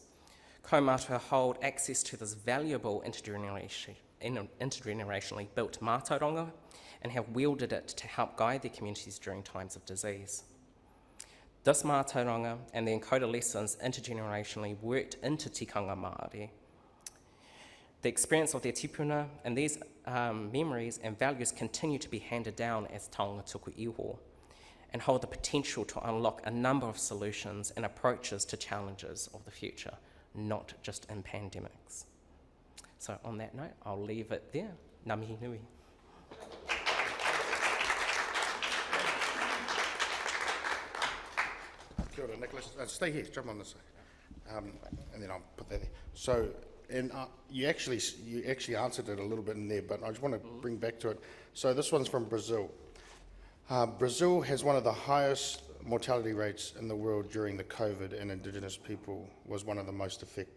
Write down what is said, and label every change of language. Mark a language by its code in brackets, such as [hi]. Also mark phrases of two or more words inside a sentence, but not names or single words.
[en] Kaumātua hold access to this valuable intergenerationally built mātauranga and have wielded it to help guide their communities during times of disease. This mātauranga and the encoded lessons intergenerationally worked into [mi] tikanga Māori. [en] The experience of their tipuna and these memories and values continue to be handed down as [mi] taonga tuku iho [en] and hold the potential to unlock a number of solutions and approaches to challenges of the future, not just in pandemics. So on that note, I'll leave it there. [mi] Ngā mihi nui. Kia ora, Nicholas. [en] Stay here, jump on this side. And then I'll put that there. So, you actually answered it a little bit in there, but I just want to bring back to it. So this one's from Brazil. Brazil has one of the highest mortality rates in the world during the COVID, and Indigenous people was one of the most affected.